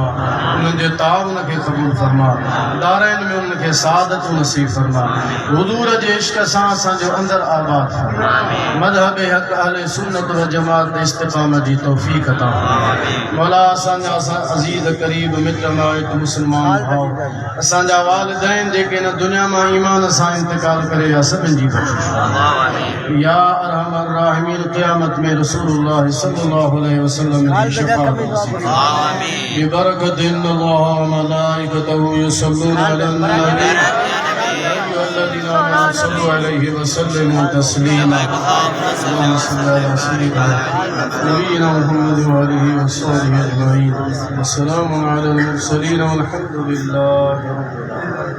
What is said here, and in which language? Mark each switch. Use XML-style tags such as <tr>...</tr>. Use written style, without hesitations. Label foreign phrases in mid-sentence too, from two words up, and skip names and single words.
<sd>उन्हनि जे ताउन खे क़बूल फरमा दारनि में उनखे सादत नसीब फरमा हुज़ूर जे इश्क सां असांजो अंदरि आबाद फरमा मज़हब हक़ अहले सुन्नत व जमात इस्तिक़ामत जी तौफ़ीक़ अता मौला असांजा अज़ीज़ क़रीब मिट माइट मुस्लमान भाउ असांजा वालिदैन जेके न दुनिया मां ईमान सां इंतकाल करे या सभिनि जी बख़्शिश या</sd> <ar>أرحم الراحمين</ar> <sd>क़यामत में रसूलुल्लाह सल्लल्लाहु अलैहि वसल्लम जी शफ़ाअत</sd> <ar>آمين ببركة الله وملائكته يصلون على النبي يا أيها الذين آمنوا صلوا عليه وسلموا تسليما اللهم صل على سيدنا نبينا محمد وآله وصحبه أجمعين والسلام على المرسلين والحمد لله رب العالمين.</ar>